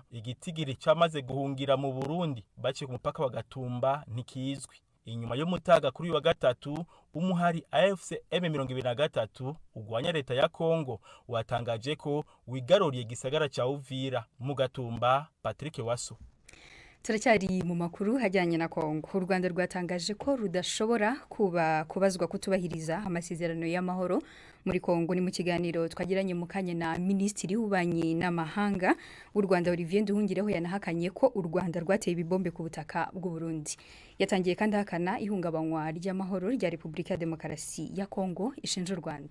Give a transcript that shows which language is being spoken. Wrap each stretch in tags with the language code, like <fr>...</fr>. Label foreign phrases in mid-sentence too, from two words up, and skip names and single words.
<rn>Igitigiri cyamaze guhungira mu Burundi baciye ku mupaka wa Gatumba ntikizwi. Inyuma y'umutaga kuri wa gatatu, umuhari AFC M23 ugwanya leta ya Kongo watangaje ko wigaruriye gisagara ca Uvira. Mu Gatumba, Patrick Waso.</rn> <rw>Turacyari mu makuru hajyanye na Kongo. U Rwanda rwatangaje ko rudashobora kubazwa kutubahiriza amasezerano y'amahoro muri Kongo. Ni mu kiganiro twagiranye mu kanya na Minisitiri w'Ububanyi n'Amahanga w'u Rwanda Olivier Nduhungireho, yanahakanye ko u Rwanda rwateye ibibombe ku butaka bw'u Burundi. Yatangiye kandi hakana ihungabanywa ry'amahoro rya Repubulika ya Demokarasi ya Kongo ishinja u Rwanda.</rw>